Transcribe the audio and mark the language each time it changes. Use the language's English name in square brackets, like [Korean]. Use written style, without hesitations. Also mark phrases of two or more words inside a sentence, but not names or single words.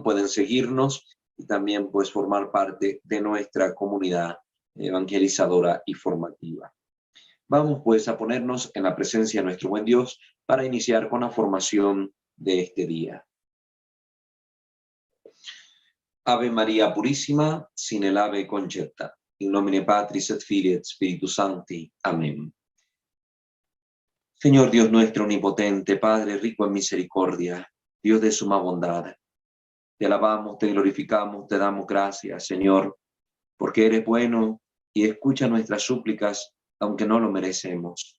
[Spanish] Pueden seguirnos y también pues formar parte de nuestra comunidad evangelizadora y formativa. Vamos pues a ponernos en la presencia de nuestro buen Dios para iniciar con la formación de este día. Ave María Purísima, sin el ave concepta. [Latin] In nomine Patris et Filii et Spiritus Sancti. [Spanish] Amén. Señor Dios nuestro omnipotente, Padre rico en misericordia, Dios de suma bondad, te alabamos, te glorificamos, te damos gracias, Señor, porque eres bueno y escucha nuestras súplicas, aunque no lo merecemos.